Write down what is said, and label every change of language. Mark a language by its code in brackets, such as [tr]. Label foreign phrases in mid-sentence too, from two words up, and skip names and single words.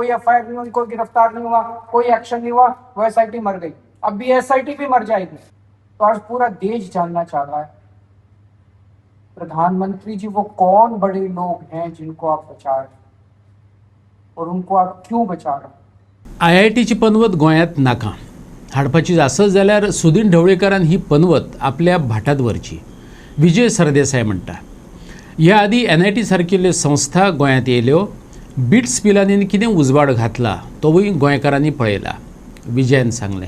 [hi] कोई FIR नहीं हुई, कोई गिरफ्तार नहीं हुआ, कोई एक्शन नहीं हुआ, वो SIT मर गई। अब भी SIT भी मर जाएगी। तो आज पूरा देश जानना चाह रहा है, प्रधानमंत्री जी वो कौन बड़े लोग हैं जिनको आप बचा रहे हैं, और उनको आप क्यों बचा रहे हैं? [kok] IITची पनवत गोंयांत नाका। हाडपाची आसत जाल्यार सुदीन ढवळीकरान ही पनवत आपल्या भाटात व्हरची, विजय सरदेसाय म्हणटा। ह्या आदी NIT सारकिल्ल्यो संस्था गोंयांत येयल्यो, बिट्स पिलांनी कितें उजवाड घातला तोवूय गोंयकारांनी पळयला, विजयान सांगलें।